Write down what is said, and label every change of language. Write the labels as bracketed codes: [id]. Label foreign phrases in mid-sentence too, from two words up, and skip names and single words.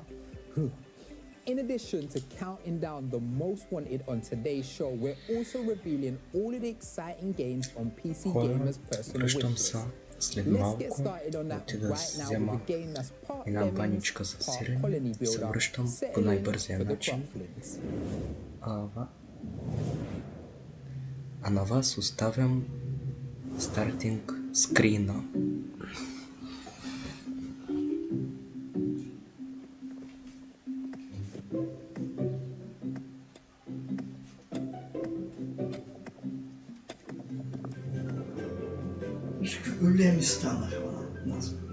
[en] In addition to counting down the most wanted on today's show, we're also revealing all of the exciting games on PC gamers' personal wishlist. Let's get started on that right now with a game that's part Lemons, part Colony Builder, settling for the Craftlings. [bg] А на вас оставям [en] starting screen. [bg] Големи станаха у нас.